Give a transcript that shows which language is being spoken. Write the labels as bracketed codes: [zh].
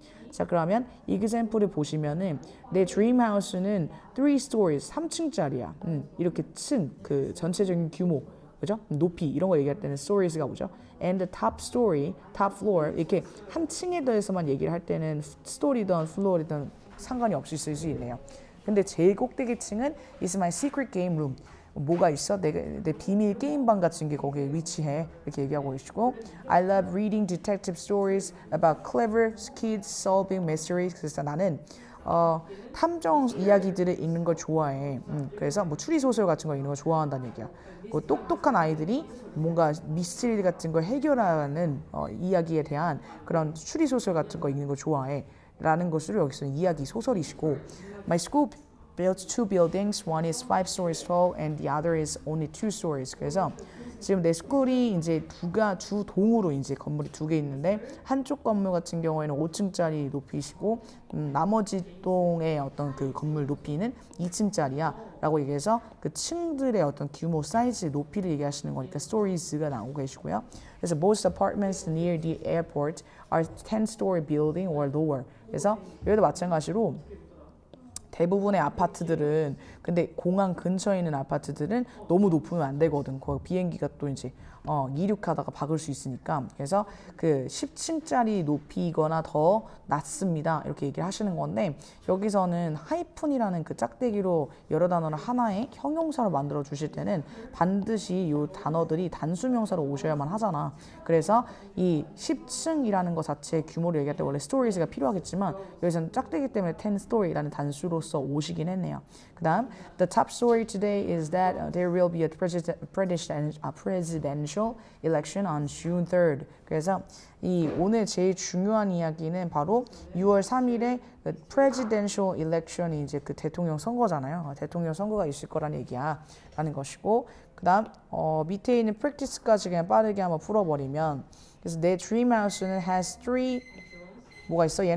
[ko] 자, 그러면 example을 보시면은 내 dream house는 3 stories, 3층짜리야. 이렇게 층, 그 전체적인 규모, 그죠? 높이 이런 거 얘기할 때는 stories가 오죠. [en] And the top story, top floor [ko] 이렇게 한 층에 대해서만 얘기를 할 때는 story든 floor이든 상관이 없이 쓸 수 있네요. 근데 제일 꼭대기 층은 [en] is my secret game room. [ko] 뭐가 있어? 내 비밀 게임방 같은 게 거기에 위치해. 이렇게 얘기하고 계시고 [en] I love reading detective stories about clever kids solving mysteries. [ko] 그래서 나는 탐정 이야기들을 읽는 걸 좋아해. 그래서 뭐 추리소설 같은 거 읽는 걸 좋아한다는 얘기야. 그 똑똑한 아이들이 뭔가 미스터리 같은 걸 해결하는 이야기에 대한 그런 추리소설 같은 거 읽는 걸 좋아해. 라는 것으로 여기서 이야기 소설이시고 [en] My school built 2 buildings. One is 5 stories tall and the other is only 2 stories. [ko] 그래서 지금 내 스쿨이 이제 두 동으로 이제 건물이 2개 있는데 한쪽 건물 같은 경우에는 5층짜리 높이시고 나머지 동의 어떤 그 건물 높이는 2층짜리야라고 얘기해서 그 층들의 어떤 규모, 사이즈, 높이를 얘기하시는 거니까 stories가 나오고 계시고요. 그래서 [en] most apartments near the airport are 10-story building or lower. [ko] 그래서 여기도 마찬가지로 대부분의 아파트들은 근데 공항 근처에 있는 아파트들은 너무 높으면 안 되거든. 그 비행기가 또 이제 이륙하다가 박을 수 있으니까. 그래서 그 10층짜리 높이거나 더 낮습니다. 이렇게 얘기를 하시는 건데 여기서는 하이픈이라는 그 짝대기로 여러 단어를 하나의 형용사로 만들어 주실 때는 반드시 이 단어들이 단수명사로 오셔야만 하잖아. 그래서 이 10층이라는 것 자체의 규모를 얘기할 때 원래 stories가 필요하겠지만 여기서는 짝대기 때문에 10story라는 단수로서 오시긴 했네요. 그 다음 [en] The top story today is that there will be a presidential election on June 3rd. [ko] 그래서 이 오늘 제일 중요한 이야기는 바로 6월 3일에 그 presidential election이 이제 그 대통령 선거잖아요. 대통령 선거가 있을 거라는 얘기야 라는 것이고 그 다음 밑에 있는 practice까지 그냥 빠르게 한번 풀어버리면 그래서 내 dream house는 has 3 뭐가 있어?